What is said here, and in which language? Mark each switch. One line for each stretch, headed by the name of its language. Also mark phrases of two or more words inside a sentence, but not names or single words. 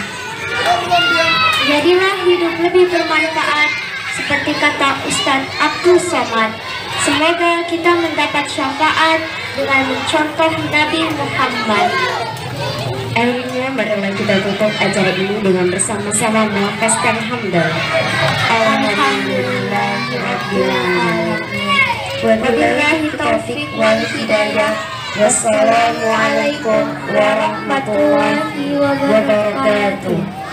Indonesian: Jadilah hidup lebih bermanfaat seperti kata Ustadz Abdul Somad. Semoga kita mendapat syafaat dengan mencontoh Nabi Muhammad. Akhirnya marilah kita tutup acara ini dengan bersama-sama melafazkan hamdal.
Arabic: الحمد لله رب العالمين. وبالله التوفيق والهداية. والسلام عليكم ورحمة الله وبركاته.